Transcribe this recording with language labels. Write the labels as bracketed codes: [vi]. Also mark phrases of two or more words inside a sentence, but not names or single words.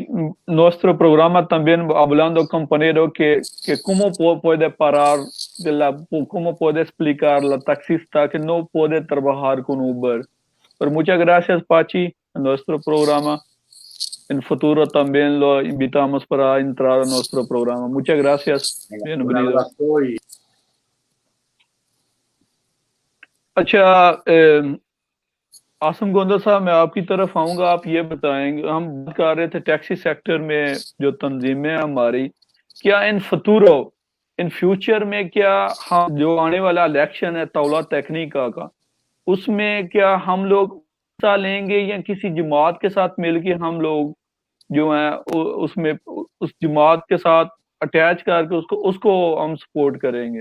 [es] Nuestro programa también hablando, compañero, que cómo puede parar, cómo puede explicar la taxista que no puede trabajar con Uber. Pero muchas gracias, Pachi, en nuestro programa. En futuro también lo invitamos para entrar a nuestro programa. Muchas gracias. Bienvenido. Un abrazo y... [ur] اچھا، آسم گوندل صاحب، میں آپ کی طرف آؤں گا، آپ یہ بتائیں گے، ہم بات کر رہے تھے [en] taxi sector [ur] میں جو تنظیمیں ہماری، کیا [en] in future [ur] میں کیا ہم جو آنے والا الیکشن ہے تولا تکنیکا کا، اس میں کیا ہم لوگ حصہ لیں گے یا کسی جماعت کے ساتھ مل کے ہم لوگ جو ہے اس میں اس جماعت کے ساتھ اٹیچ کر کے اس کو ہم سپورٹ کریں گے?